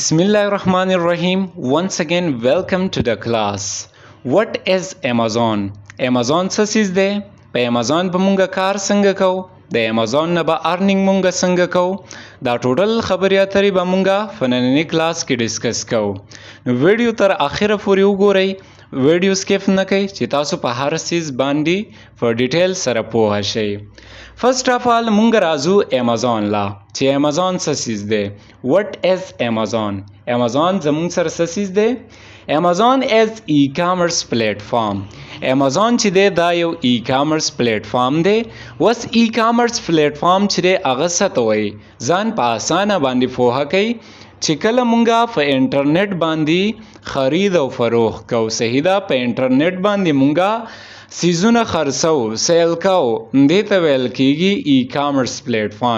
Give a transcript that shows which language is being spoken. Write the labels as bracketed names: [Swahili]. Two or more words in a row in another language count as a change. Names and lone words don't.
[English] Bismillahirrahmanirrahim. Once again, welcome to the class. What is Amazon? Amazon [Pashto] څه څیز دی؟ په Amazon به مونږه کار څنګه کوو؟ د Amazon نه به ارنینګ مونږه څنګه کوو؟ دا ټوټل خبرې اترې به مونږه په نننۍ کلاس کې ډسکس کوو. نو ویډیو تر اخره پورې وګورئ. ویډیو سکیپ نه کوئ چې تاسو په هر څیز باندې په ډیټیل سره پوه شئ. [English] first of all [Pashto] مونږ راځو Amazon لا چې Amazon څه څیز دی. [English] What is Amazon? [Pashto] Amazon زمونږ سره څه څیز دی؟ [English] Amazon is e-commerce platform. [Pashto] Amazon چې دی دا یو [English] e-commerce platform [Pashto] دی. وس [English] e-commerce platform [Pashto] چې دی هغه څه ته وایي؟ ځان په اسانه باندې پوهه کوي چې کله مونږه په انټرنیټ باندې خرید او فروخت کوو. صحیح ده، په انټرنیټ باندې مونږه سیزونه خرڅو سیل کوو، دې ته ویل کیږي [English] e-commerce platform.